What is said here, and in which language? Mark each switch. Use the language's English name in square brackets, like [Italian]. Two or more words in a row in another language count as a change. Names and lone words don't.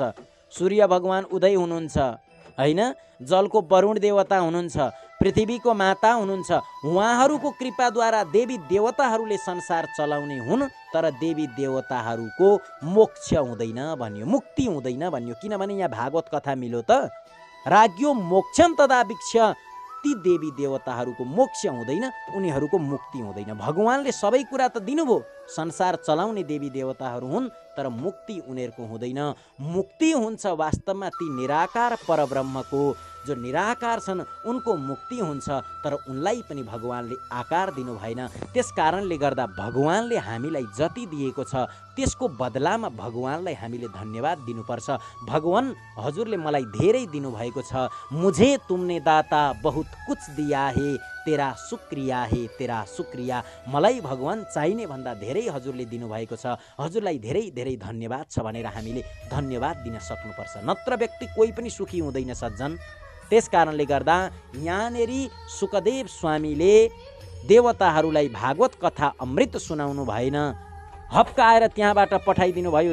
[Nepali] सूर्य भगवान उदय हुनुहुन्छ होइन, जलको वरुण देवता हुनुहुन्छ, पृथ्वीको माता हुनुहुन्छ। उहाँहरूको कृपाद्वारा देवी देवताहरूले संसार चलाउने हुन्, तर देवी देवताहरूको मोक्ष हुँदैन भन्यो, मुक्ति हुँदैन भन्यो। किनभने यहाँ भागवत कथा मिल्यो त, [Sanskrit] राज्यो मोक्षम तदा भिक्ष। [Nepali] ती देवी देवताहरूको मोक्ष हुँदैन, उनीहरूको मुक्ति हुँदैन। भगवानले सबै कुरा त दिनुभयो, संसार चलाउने देवी देवताहरू हुन्, तर मुक्ति उनीहरूको हुँदैन। मुक्ति हुन्छ वास्तवमा ती निराकार परब्रह्मको। जो निराकार छन् उनको मुक्ति हुन्छ, तर उनलाई पनि भगवानले आकार दिनु भएन। त्यस कारणले गर्दा भगवानले हामीलाई जति दिएको छ त्यसको बदलामा भगवानलाई हामीले धन्यवाद दिनुपर्छ। भगवान हजुरले मलाई धेरै दिनुभएको छ। [Hindi] मुझे तुमने दाता बहुत कुछ दिया है, तेरा शुक्रिया है, तेरा शुक्रिया। [Nepali] मलाई भगवान चाहिने भन्दा धेरै हजुरले दिनुभएको छ। हजुरलाई धेरै धेरै धन्यवाद छ भनेर हामीले धन्यवाद दिन सक्नुपर्छ। नत्र व्यक्ति कोही पनि सुखी हुँदैन सज्जन। त्यस कारणले गर्दा यहाँनेरि सुखदेव स्वामीले देवताहरूलाई भागवत कथा अमृत सुनाउनु भएन, हप्काएर त्यहाँबाट पठाइदिनु भयो।